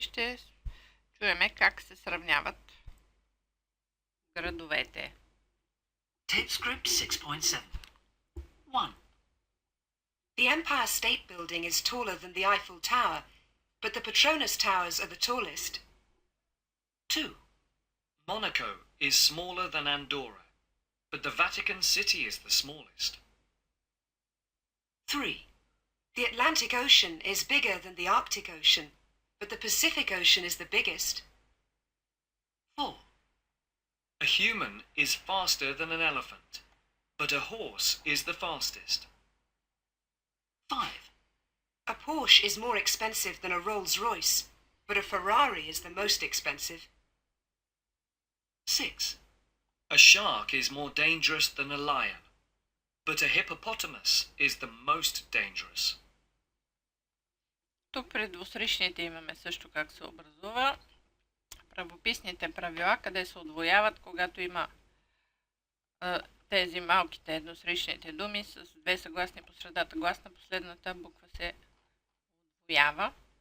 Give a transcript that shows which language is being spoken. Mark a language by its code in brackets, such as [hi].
[bg] Ще чуем как се сравняват градовете. [en] Tape script 6.7. 1. The Empire State Building is taller than the Eiffel Tower, but the Petronas Towers are the tallest. 2. Monaco is smaller than Andorra, but the Vatican City is the smallest. 3. The Atlantic Ocean is bigger than the Arctic Ocean, but the Pacific Ocean is the biggest. 4. A human is faster than an elephant, but a horse is the fastest. 5. A Porsche is more expensive than a Rolls-Royce, but a Ferrari is the most expensive. 6. A shark is more dangerous than a lion, but a hippopotamus is the most dangerous. [bg] Тук при двусричните имаме също как се образува. Правописните правила, къде се отвояват, когато има тези малките едносричните думи с две съгласни по средата гласна, последната буква се отвоява.